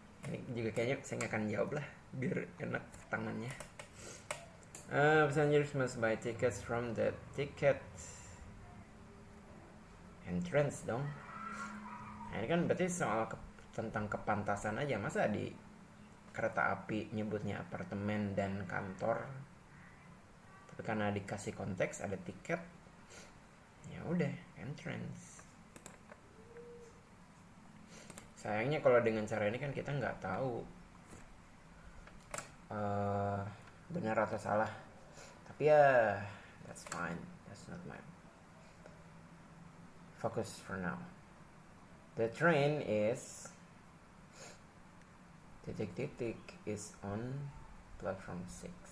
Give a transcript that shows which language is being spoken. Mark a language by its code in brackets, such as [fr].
[id] Ini juga kayaknya saya nggak akan jawab lah, biar enak tangannya. [en] Passengers must buy tickets from the ticket entrance dong. [id] Nah, ini kan berarti soal tentang kepantasan aja. Masa di kereta api nyebutnya apartemen dan kantor, tapi karena dikasih konteks ada tiket, ya udah entrance. Sayangnya kalau dengan cara ini kan kita nggak tahu benar atau salah. Tapi ya [en] that's fine, that's not my focus for now. The train is [id] titik-titik [en] is on platform 6.